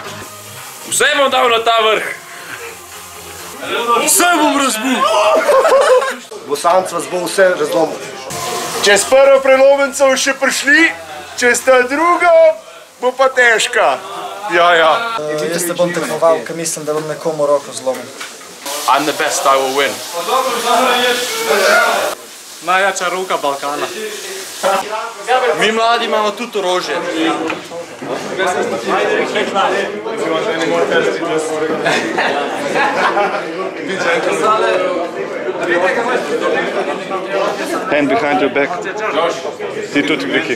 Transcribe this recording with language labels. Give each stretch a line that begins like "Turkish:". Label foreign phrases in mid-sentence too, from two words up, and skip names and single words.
Slovenian: Vse bom dal na ta vrh. Vse bom razbil. Bosanc vas bo vse razlomil. Čez prvo prelomenco še prišli, čez ta drugo bo pa težka. Ja. Jaz se bom tekmoval, ker mislim, da bom nekomu roko zlomil.
English: I'm the best, I will win.
Slovenian: Najjača roka Balkana. Mi mladi imamo tudi orožje.
English: Hand behind your back.
Slovenian: Ti tudi, Viki.